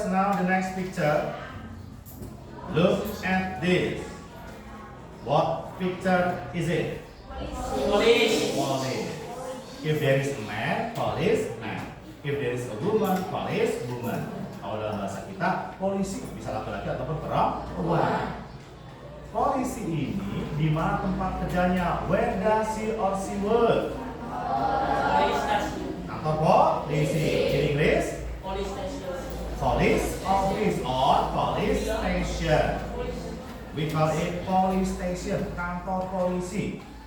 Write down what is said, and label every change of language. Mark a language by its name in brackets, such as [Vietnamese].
[English] Now the next picture. Look at this. What picture is it? Police. Police. If there is a man, police man. If there is a woman, police woman. [Indonesian] Kalau dalam bahasa kita, polisi bisa laki-laki ataupun perempuan. Polisi ini di mana tempat kerjanya? [English] Where does he or she work? [Indonesian] Kantor polisi. [English] In English? Police station. Police office or police station. We call it police station, [Indonesian] kantor polisi.